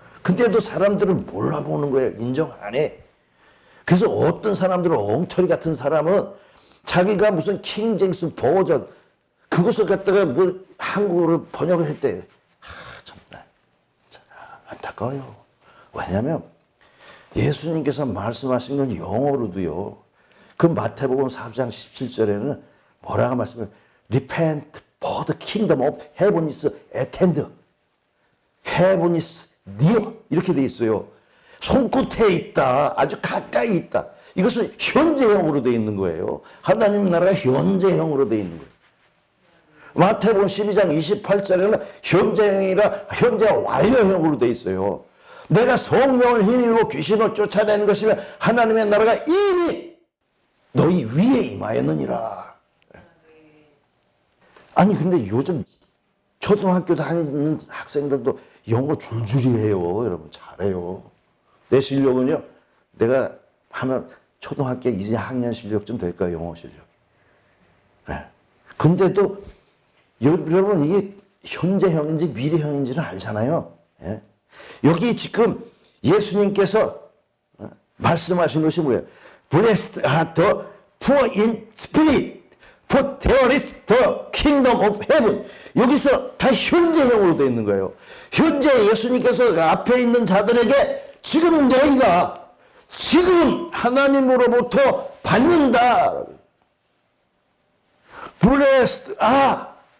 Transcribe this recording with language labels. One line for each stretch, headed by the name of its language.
Korean: 근데도 사람들은 몰라보는 거예요. 인정 안 해. 그래서 어떤 사람들은 엉터리 같은 사람은 자기가 무슨 킹제임스 버전 그것을 갖다가 뭐 한국어로 번역을 했대. 정말 안타까워요. 왜냐하면 예수님께서 말씀하신 건 영어로도요. 그 마태복음 4장 17절에는 뭐라고 말씀해요?
English: Repent for the kingdom of heaven is at hand.
Korean: Heaven is near. 이렇게 돼 있어요. 손끝에 있다. 아주 가까이 있다. 이것은 현재형으로 돼 있는 거예요. 하나님 나라가 현재형으로 돼 있는 거예요. 마태복음 12장 28절에는 현재형이라 현재 완료형으로 돼 있어요. 내가 성령을 힘입고 귀신을 쫓아내는 것이면 하나님의 나라가 이미 너희 위에 임하였느니라. 아니 근데 요즘 초등학교 다니는 학생들도 영어 줄줄이 해요. 여러분 잘해요. 내 실력은요. 내가 하면 초등학교 2학년 실력쯤 될까요? 영어 실력. 네. 근데도 여러분 이게 현재형인지 미래형인지는 알잖아요. 예? 여기 지금 예수님께서 말씀하신 것이 뭐예요?
English: Blessed are the poor in spirit, for there is the kingdom of heaven.
Korean: 여기서 다 현재형으로 되어 있는 거예요. 현재 예수님께서 앞에 있는 자들에게 지금 너희가 지금 하나님으로부터 받는다.
English: Blessed are.